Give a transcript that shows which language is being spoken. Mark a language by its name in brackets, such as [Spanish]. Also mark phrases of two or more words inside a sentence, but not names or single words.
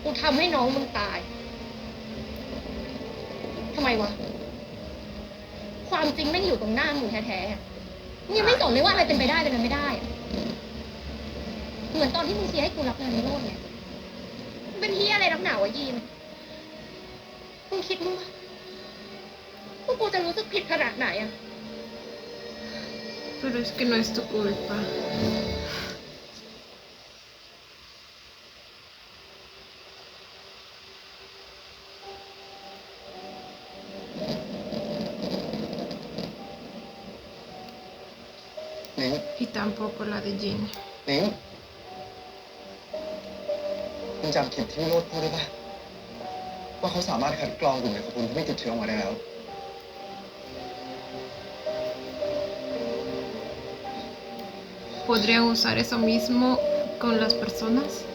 [Thai] กูทำให้น้องมึงตาย ทำไมวะ ความจริงไม่งอยู่ตรงหน้ามึงแท้ๆอะมึงยังไม่สนเลยว่าอะไรเป็นไปได้เป็นไปไม่ได้อะเหมือนตอนที่มึงเชียร์ให้กูรับงานในโลกเนี่ยมึงเป็นเฮียอะไรนักหนาวะยีนมึงคิดมึงว่ากูจะรู้สึกผิดขนาดไหนอะ [Spanish] Pero es que no es tu culpa. [Thai] นิ้ง [Spanish] Y tampoco la de Jin. [Thai] นิ้งมึงจำคลิปที่วิโรจน์พูดได้ปะว่าเขาสามารถคัดกรองกลุ่มในขบวนที่ไม่ติดเชื้อออกมาได้แล้ว [Spanish] ¿Podría usar eso mismo con las personas?